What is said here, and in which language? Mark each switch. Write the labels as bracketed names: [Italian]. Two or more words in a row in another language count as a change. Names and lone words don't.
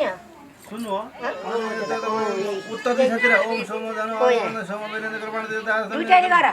[Nepali] सुन्नु हो उत्तर दिशातिर [Sanskrit] ओम सोमो जानु ओम सोमो वीरेन्द्र कृपाण देवता [Nepali] दुईटैले गर